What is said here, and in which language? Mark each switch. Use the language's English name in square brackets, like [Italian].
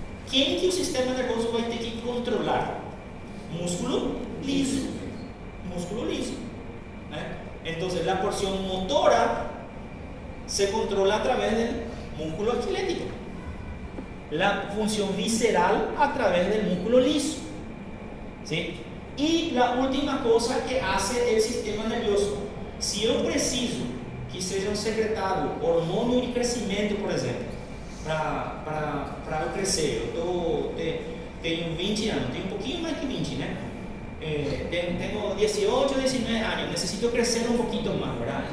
[Spanish] ¿Quién que el sistema nervioso va a tener que controlar? Músculo liso. Músculo liso. Entonces la porción motora se controla a través del músculo esquelético. La función visceral a través del músculo liso. ¿Sí? Y la última cosa que hace el sistema nervioso, si yo [Portuguese] preciso que sejam secretados hormônio de crescimento, por exemplo, para eu crescer, eu tenho 20 anos, tenho um pouquinho mais que 20, né? [Spanish] tengo 18, 19 años, necesito crecer un poquito más, ¿verdad?